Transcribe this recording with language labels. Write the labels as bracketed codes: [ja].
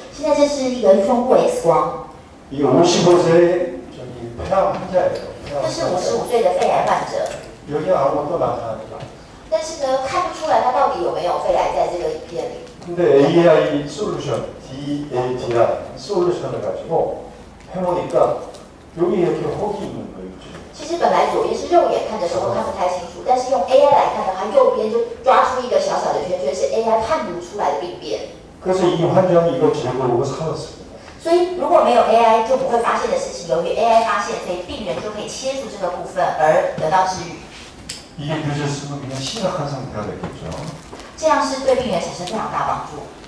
[zh] 现在这是一个胸部 X 光， [ko] 이게 55세 저기 폐암 환자예요. [zh] 这是55岁的肺癌患者， [ko] 여기 아무것도 나타나지 않아요. [zh] 但是呢，看不出来他到底有没有肺癌在这个影片里。 [ko] 근데 AI 솔루션, DAT라는 솔루션을 가지고 해보니까 여기 이렇게 혹이 있는 거예요. [zh] 其实本来左边是肉眼看的时候看不太清楚，但是用 AI 来看的话，右边就抓出一个小小的圈圈，是 AI 判读出来的病变。 [ko] 그래서 이 환자는 이걸 제거하고 살았습니다. [zh] 所以如果没有 AI 就不会发现的事情，由于 AI 发现，所以病人就可以切除这个部分而得到治愈。 [ko] 이게 늦었으면 그냥 심각한 상태가 되겠죠. [zh] 这样是对病人产生非常大帮助。